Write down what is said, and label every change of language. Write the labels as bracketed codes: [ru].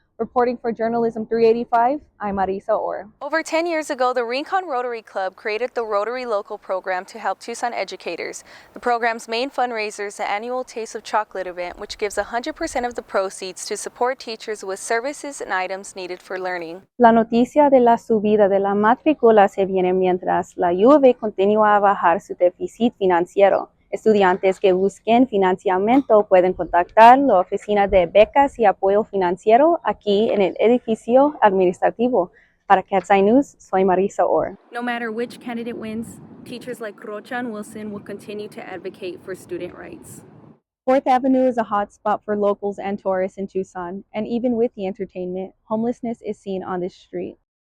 [en] Reporting for Journalism 385, I'm Marissa Orr. Over 10 years ago, the Rincon Rotary Club created the Rotary Local program to help Tucson educators. The program's main fundraiser is the annual Taste of Chocolate event, which gives 100% of the proceeds to support teachers with services and items needed for learning. [es] La noticia de la subida de la matrícula se viene mientras la U of A continúa a bajar su déficit financiero. Estudiantes que busquen financiamiento pueden contactar la oficina de becas y apoyo financiero aquí en el edificio administrativo. Para Cat's Eye News, soy Marissa Orr. [en] No matter which candidate wins, teachers like Rocha and Wilson will continue to advocate for student rights. 4th Avenue is a hot spot for locals and tourists in Tucson, and even with the entertainment, homelessness is seen on this street.